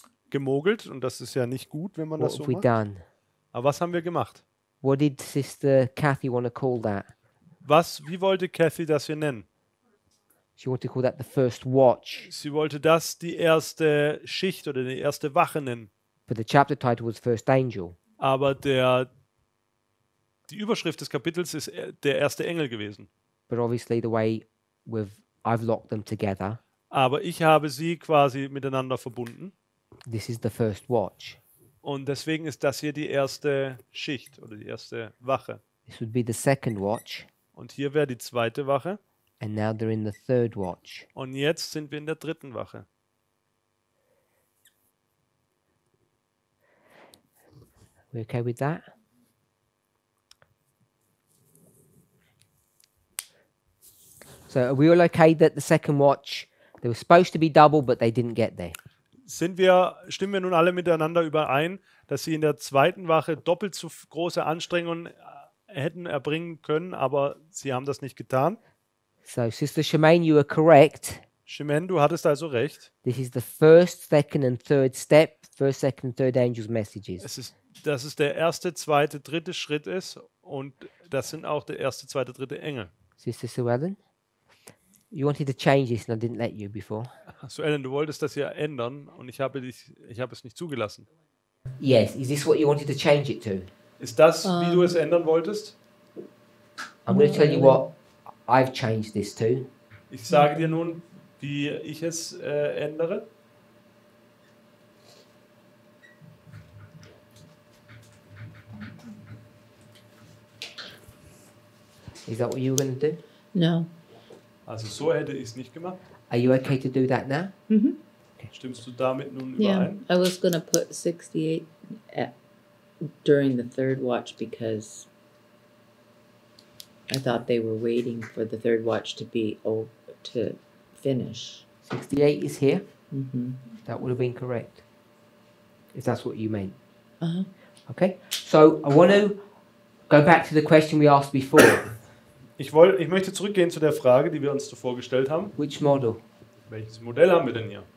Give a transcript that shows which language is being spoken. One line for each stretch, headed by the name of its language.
German: gemogelt und das ist ja nicht gut, wenn man
English: What
German: das so
English: have we
German: macht.
English: done?
German: Aber was haben wir gemacht?
English: What did Sister Kathy want to call that?
German: Wie wollte Kathy das hier nennen?
English: She wanted to call that the first watch,
German: Sie wollte das die erste Schicht oder die erste Wache nennen.
English: but the chapter title was First Angel.
German: Aber die Überschrift des Kapitels ist der erste Engel gewesen.
English: But obviously the way I've locked them together,
German: Aber ich habe sie quasi miteinander verbunden.
English: this is the first watch.
German: Und deswegen ist das hier die erste Schicht oder die erste Wache.
English: This would be the second watch,
German: Und hier wäre die zweite Wache.
English: and now they're in the third watch.
German: Und jetzt sind wir in der dritten Wache.
English: We okay with that? So are we all okay that the second watch, they were supposed to be double, but they didn't get there?
German: Stimmen wir nun alle miteinander überein, dass sie in der zweiten Wache doppelt so große Anstrengungen hätten erbringen können, aber sie haben das nicht getan?
English: So Sister Shemaine, you are correct.
German: Shimen, du hattest also recht.
English: This is the first, second and third step, first, second and third angels' messages.
German: Dass es der erste, zweite, dritte Schritt ist und das sind auch der erste, zweite, dritte Engel.
English: Sister Sue Ellen, you wanted to change this and I didn't let you before.
German: So Ellen, du wolltest das ja ändern und ich habe es nicht zugelassen.
English: Yes, is this what you wanted to change it to?
German: Ist das, wie du es ändern wolltest?
English: I'm going to tell you what I've changed this to.
German: Ich sage dir nun, wie ich es ändere.
English: Is that what you were going to do? No.
German: Also so hätte ich es nicht gemacht.
English: Are you okay to do that now?
German: Stimmst du damit nun
English: Yeah,
German: überein?
English: I was gonna put 68 during the third watch because I thought they were waiting for the third watch to to finish. 68 is here. Mm-hmm. That would have been correct. If that's what you meant. Uh-huh. Okay, so I want to go back to the question we asked before.
German: Ich möchte zurückgehen zu der Frage, die wir uns zuvor gestellt haben.
English: Which model?
German: Welches Modell haben wir denn hier?